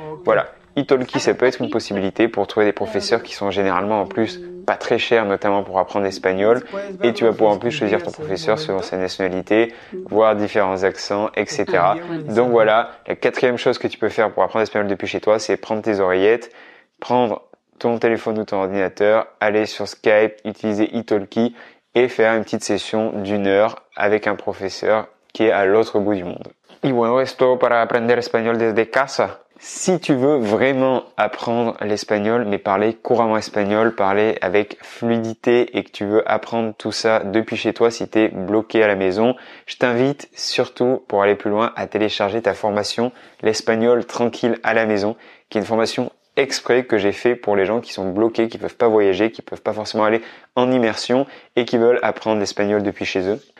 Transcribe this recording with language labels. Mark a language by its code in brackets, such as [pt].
[fr] Voilà, Italki ça peut être une possibilité pour trouver des professeurs qui sont généralement en plus pas très chers, notamment pour apprendre l'espagnol, et tu vas pouvoir en plus choisir ton professeur selon sa nationalité, voir différents accents, etc. Donc voilà, la quatrième chose que tu peux faire pour apprendre l'espagnol depuis chez toi, c'est prendre tes oreillettes, prendre ton téléphone ou ton ordinateur, aller sur Skype, utiliser Italki et faire une petite session d'1 heure avec un professeur qui est à l'autre bout du monde. [es] Y bueno, esto para aprender español desde casa. [fr] Si tu veux vraiment apprendre l'espagnol, mais parler couramment espagnol, parler avec fluidité et que tu veux apprendre tout ça depuis chez toi si tu es bloqué à la maison, je t'invite surtout pour aller plus loin à télécharger ta formation l'espagnol tranquille à la maison, qui est une formation exprès que j'ai fait pour les gens qui sont bloqués, qui peuvent pas voyager, qui peuvent pas forcément aller en immersion et qui veulent apprendre l'espagnol depuis chez eux.